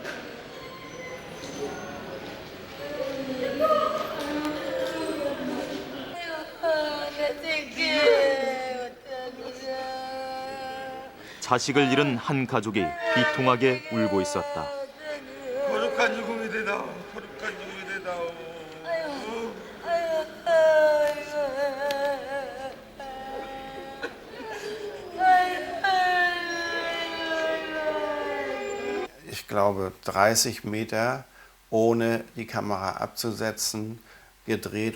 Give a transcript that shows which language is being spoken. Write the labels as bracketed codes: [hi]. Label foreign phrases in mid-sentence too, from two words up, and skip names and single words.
[ko] 자식을 잃은 한 가족이 비통하게 울고 있었다. 거룩한 죽음이 되다오. 거룩한 죽음이 되다오. [de] Ich glaube 30 Meter ohne die Kamera abzusetzen, gedreht